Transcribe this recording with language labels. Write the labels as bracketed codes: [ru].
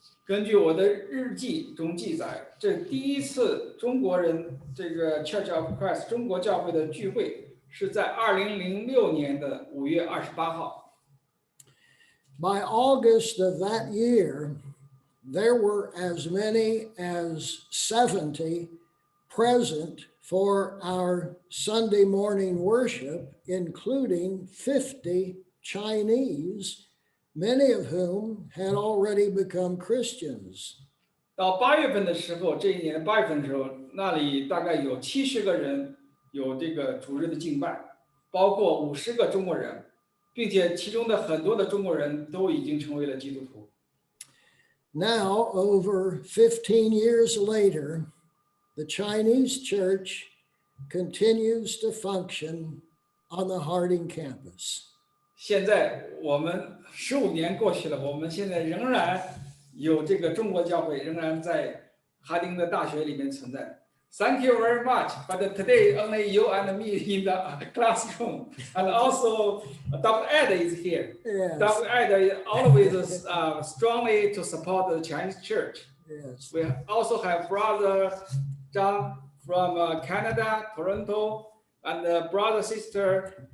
[zh] 根据我的日记中记载，这第一次中国人这个 Church of Christ 中国教会的聚会是在2006年的5月28号。 [en] By August of that year, there were as many as 70 present for our Sunday morning worship, including 50 Chinese, many of whom had already become Christians. [zh] 到8月份的时候，这一年的8月份的时候，那里大概有70个人有这个主日的敬拜，包括50个中国人，并且其中的很多的中国人都已经成为了基督徒。 [en] Now, over 15 years later, the Chinese church continues to function on the Harding campus. [zh] 现在我们15年过去了，我们现在仍然有这个中国教会，仍然在哈丁的大学里面存在。 [en] Thank you very much. But today only you and me in the classroom, and also Dr. Ed is here. Yes. Dr. Ed always strongly to support the Chinese church. Yes. We also have brother John from Canada, Toronto, and brother sister